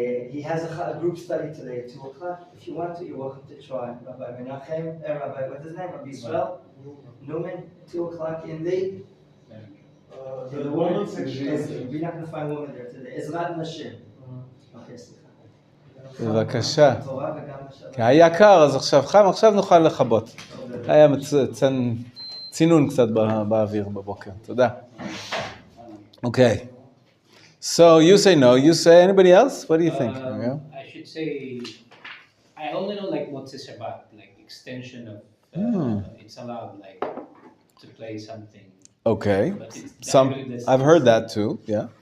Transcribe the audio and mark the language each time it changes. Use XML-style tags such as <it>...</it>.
<en>He has a group study today at 2 o'clock. If you want to, you're welcome to try. Rabbi Menachem, what's his name? Rabbi Yisrael Newman, 2 o'clock in the women's section. We're not going to find women there today. Ezrat Nashim. Okay,</en> <he>בבקשה. כי היה קר, אז עכשיו חם, עכשיו נוכל לכבות. היה צינון קצת באוויר בבוקר. תודה.</he> <en>Okay. So you say no, you say anybody else? What do you think? I should say, I only know like what's Shabbat, like extension of, it's allowed like to play something. Okay. But I've heard that too, yeah.</en>